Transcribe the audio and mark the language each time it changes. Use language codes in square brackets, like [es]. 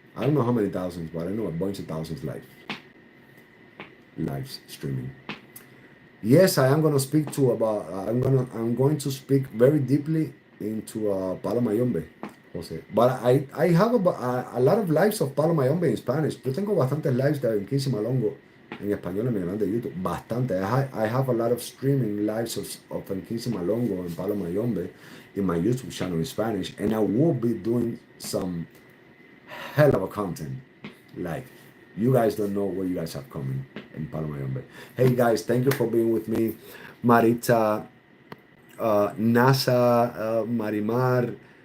[en] I don't know how many thousands, but I know a bunch of thousands lives streaming. Yes, I am gonna speak to about. I'm going to speak very deeply into Palo Mayombe, Jose. But I have a lot of lives of Palo Mayombe in Spanish. [es] Yo tengo bastantes lives de Enquisi Malongo en español en mi canal de YouTube. Bastante. [en] I have a lot of streaming lives of Enquisi Malongo and Palo Mayombe in my YouTube channel in Spanish, and I will be doing some hell of a content. Like, you guys don't know what you guys have coming in Palomayombe. Hey guys, thank you for being with me. Marita, NASA, Marimar.